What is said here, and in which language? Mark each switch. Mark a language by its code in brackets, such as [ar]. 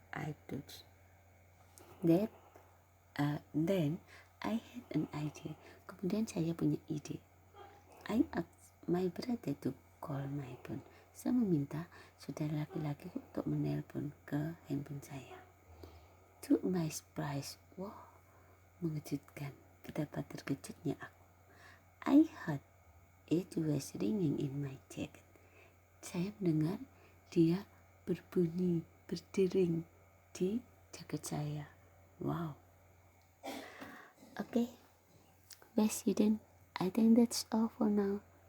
[en] I thought that then I had an idea. [id] Kemudian saya punya ide. [en] I asked my brother to call my phone. [id] Saya meminta saudara laki-laki untuk menelpon ke handphone saya. [en] To my surprise, wow, [id] mengejutkan. Betapa terkejutnya aku. [en] I heard it was ringing in my jacket. [id] Saya mendengar dia berbunyi, berdering di jaket saya. Wow. [en] Okay, best student, I think that's all for now.